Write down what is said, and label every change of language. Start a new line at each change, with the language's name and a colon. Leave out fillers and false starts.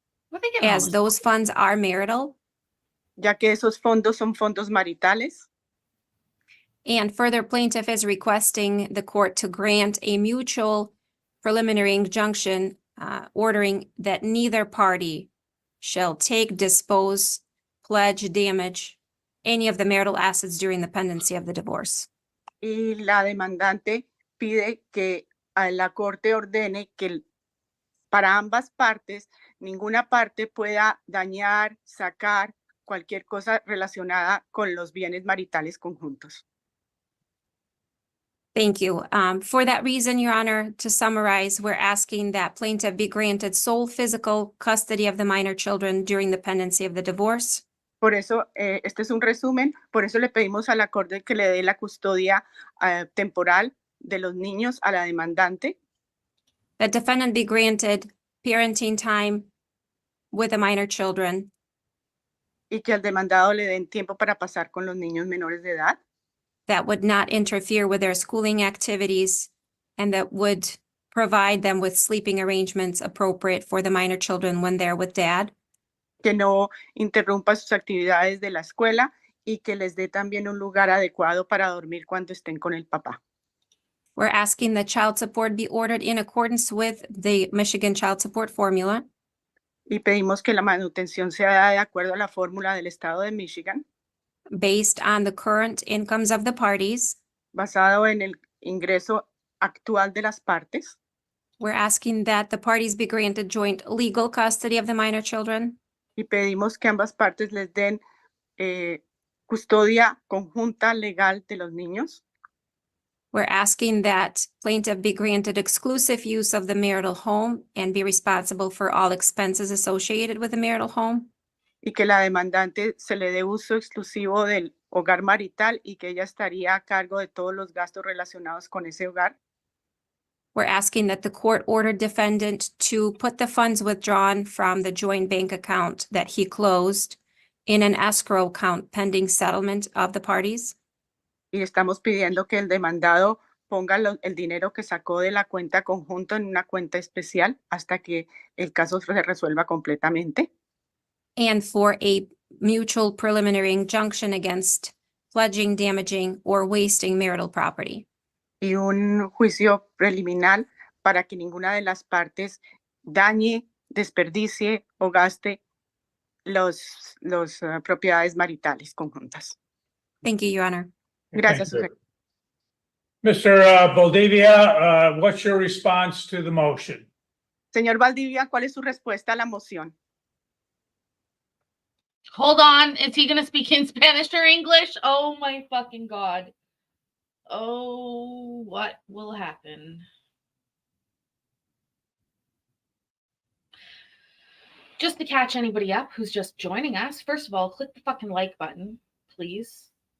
English: What they getting all As this those funds are marital.
Spanish: ya que esos fondos son fondos maritales.
English: And further, plaintiff is requesting the court to grant a mutual preliminary injunction ordering that neither party shall take, dispose, pledge, damage any of the marital assets during the pendency of the divorce.
Spanish: Y la demandante pide que a la corte ordene que para ambas partes, ninguna parte pueda dañar, sacar cualquier cosa relacionada con los bienes maritales conjuntos.
English: Thank you. For that reason, Your Honor, to summarize, we're asking that plaintiff be granted sole physical custody of the minor children during the pendency of the divorce.
Spanish: Por eso, este es un resumen, por eso le pedimos a la corte que le dé la custodia temporal de los niños a la demandante,
English: That defendant be granted parenting time with the minor children,
Spanish: y que al demandado le den tiempo para pasar con los niños menores de edad,
English: that would not interfere with their schooling activities, and that would provide them with sleeping arrangements appropriate for the minor children when they're with dad.
Spanish: que no interrumpa sus actividades de la escuela y que les dé también un lugar adecuado para dormir cuando estén con el papá.
English: We're asking that child support be ordered in accordance with the Michigan Child Support Formula,
Spanish: Y pedimos que la manutención sea dada de acuerdo a la fórmula del estado de Michigan,
English: based on the current incomes of the parties.
Spanish: basado en el ingreso actual de las partes.
English: We're asking that the parties be granted joint legal custody of the minor children,
Spanish: Y pedimos que ambas partes les den custodia conjunta legal de los niños.
English: we're asking that plaintiff be granted exclusive use of the marital home and be responsible for all expenses associated with the marital home.
Spanish: Y que la demandante se le dé uso exclusivo del hogar marital y que ella estaría a cargo de todos los gastos relacionados con ese hogar.
English: We're asking that the court order defendant to put the funds withdrawn from the joint bank account that he closed in an escrow account pending settlement of the parties.
Spanish: Y estamos pidiendo que el demandado ponga el dinero que sacó de la cuenta conjunta en una cuenta especial hasta que el caso se resuelva completamente.
English: And for a mutual preliminary injunction against pledging, damaging, or wasting marital property.
Spanish: Y un juicio preliminar para que ninguna de las partes dañe, desperdicie o gaste las propiedades maritales conjuntas.
English: Thank you, Your Honor.
Spanish: Gracias,
English: Thank you.
Spanish: Susana.
English: Mr. Valdivia, what's your response to the motion?
Spanish: Señor Valdivia, ¿cuál es su respuesta a la moción?
English: Hold on. Is he going to speak in Spanish or English? Oh my fucking God. Oh, what will happen? Just to catch anybody up who's just joining us, first of all, click the fucking like button, please.